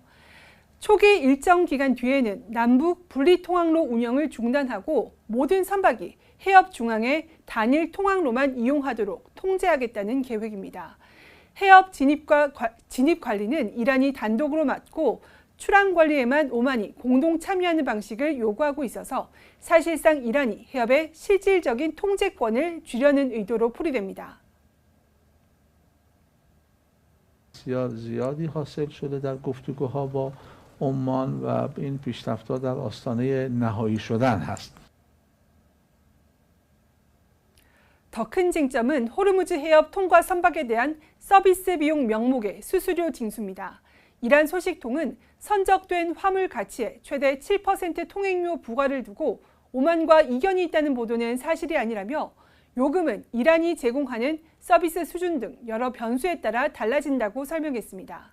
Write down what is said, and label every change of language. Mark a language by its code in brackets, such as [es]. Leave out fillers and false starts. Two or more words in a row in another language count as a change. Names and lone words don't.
[ko] 초기 일정 기간 뒤에는 남북 분리 통항로 운영을 중단하고 모든 선박이 해협 중앙의 단일 통항로만 이용하도록 통제하겠다는 계획입니다. 해협 진입 관리는 이란이 단독으로 맡고 출항 관리에만 오만이 공동 참여하는 방식을 요구하고 있어서 사실상 이란이 해협의 실질적인 통제권을 쥐려는 의도로 풀이됩니다. [fa] زیادی حاصل شده در گفتگوها با عمان و این پیشرفت‌ها در آستانه نهایی شدن هست. [ko] 더 큰 쟁점은 호르무즈 해협 통과 선박에 대한 서비스 비용 명목의 수수료 징수입니다. 이란 소식통은 선적된 화물 가치의 최대 7% 통행료 부과를 두고 오만과 이견이 있다는 보도는 사실이 아니라며 요금은 이란이 제공하는 서비스 수준 등 여러 변수에 따라 달라진다고 설명했습니다.